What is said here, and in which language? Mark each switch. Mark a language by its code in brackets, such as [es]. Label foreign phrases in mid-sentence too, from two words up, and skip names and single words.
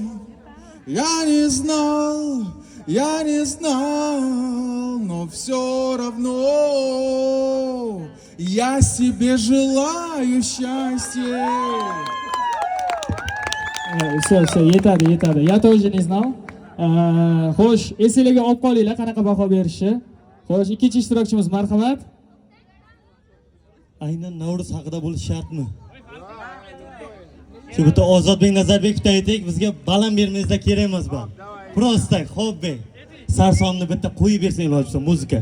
[ru] Я не знал, но все равно я себе желаю счастья. [uz] Все, yetadi. [ru] Я тоже не знал. [uz] Xo'sh, esingizga olib qolinglar qanaqa baho berishni. Xo'sh, ikkinchi ishtirokchimiz marhamat. Aynan Navruz haqida bo'lish shartmi? Shu bitta Ozodbek Nazarbekovga aytaylik, bizga baland bermangizlar kerak emas bu. Prosta, xo'p, sarsonni bitta qo'yib bersang iloji bo'lsa muzika.